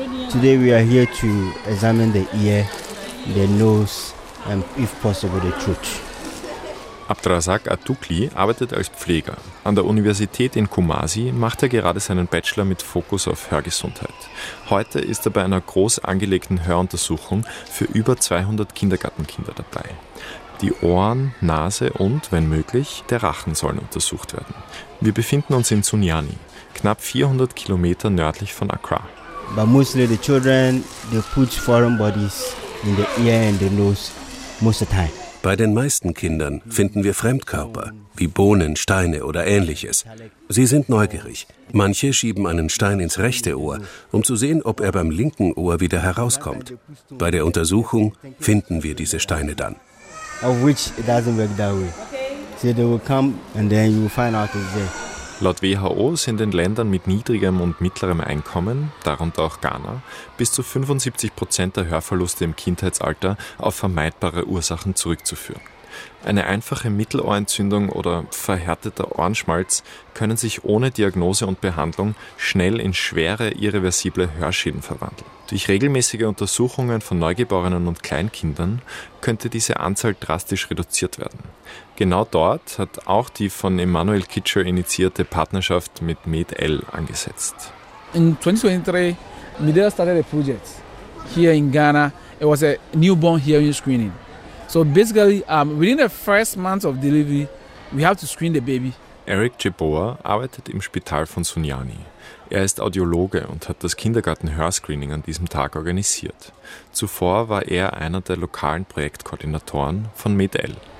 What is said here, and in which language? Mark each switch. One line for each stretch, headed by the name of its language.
English: Today we are here to examine the ear, the nose and if possible the throat.
German: Abdrazak Atukli arbeitet als Pfleger. An der Universität in Kumasi macht er gerade seinen Bachelor mit Fokus auf Hörgesundheit. Heute ist er bei einer groß angelegten Höruntersuchung für über 200 Kindergartenkinder dabei. Die Ohren, Nase und, wenn möglich, der Rachen sollen untersucht werden. Wir befinden uns in Sunyani, knapp 400 Kilometer nördlich von Accra.
English: But mostly the children, they put foreign bodies in the ear and the nose most of the time.
German: Bei den meisten Kindern finden wir Fremdkörper, wie Bohnen, Steine oder Ähnliches. Sie sind neugierig. Manche schieben einen Stein ins rechte Ohr, um zu sehen, ob er beim linken Ohr wieder herauskommt. Bei der Untersuchung finden wir diese Steine dann.
English: Of which it doesn't work that way. So they will come and then you will find out it's there.
German: Laut WHO sind in Ländern mit niedrigem und mittlerem Einkommen, darunter auch Ghana, bis zu 75% der Hörverluste im Kindheitsalter auf vermeidbare Ursachen zurückzuführen. Eine einfache Mittelohrentzündung oder verhärteter Ohrenschmalz können sich ohne Diagnose und Behandlung schnell in schwere, irreversible Hörschäden verwandeln. Durch regelmäßige Untersuchungen von Neugeborenen und Kleinkindern könnte diese Anzahl drastisch reduziert werden. Genau dort hat auch die von Emmanuel Kitscher initiierte Partnerschaft mit MedL angesetzt.
English: In 2023, MedL started a project here in Ghana. It was a newborn hearing screening. So basically, within the first month of delivery, we have to screen the baby.
German: Eric Jeboa arbeitet im Spital von Sunyani. Er ist Audiologe und hat das Kindergarten-Hörscreening an diesem Tag organisiert. Zuvor war er einer der lokalen Projektkoordinatoren von MedL.